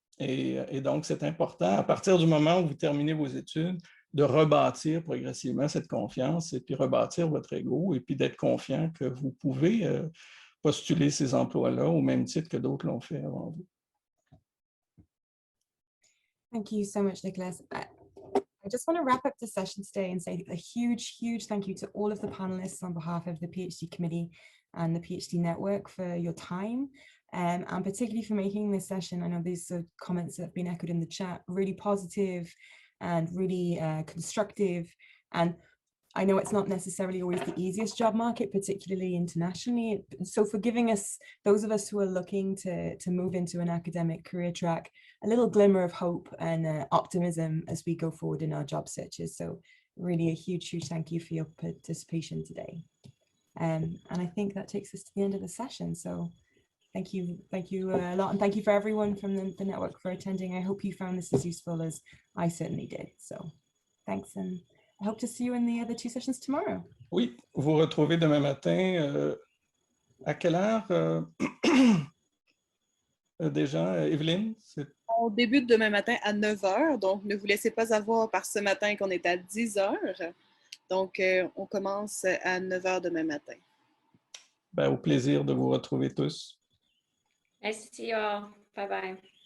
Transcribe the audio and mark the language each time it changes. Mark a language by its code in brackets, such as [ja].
[fr] Et donc c'est important à partir du moment où vous terminez vos études de rebâtir progressivement cette confiance et puis rebâtir votre ego et puis d'être confiant que vous pouvez postuler ces emplois-là au même titre que d'autres l'ont fait avant vous. [en] Thank you so much, Nicolas. I just want to wrap up the session today and say a huge, huge thank you to all of the panelists on behalf of the PhD committee and the PhD network for your time, and particularly for making this session. I know these comments that have been echoed in the chat, really positive and really constructive. And I know it's not necessarily always the easiest job market, particularly internationally. So for giving us, those of us who are looking to move into an academic career track, a little glimmer of hope and optimism as we go forward in our job searches. So really a huge, huge thank you for your participation today. And I think that takes us to the end of the session. So thank you a lot. And thank you for everyone from the network for attending. I hope you found this as useful as I certainly did. So thanks, and I hope to see you in the other 2 sessions tomorrow. [fr] Oui, vous retrouvez demain matin. À quelle heure déjà, Evelyne? On débute demain matin à 9 h, donc ne vous laissez pas avoir par ce matin qu'on est à 10 h. Donc, on commence à 9 h demain matin. Ben, au plaisir de vous retrouver tous. [en] Nice to see you all. Bye-bye.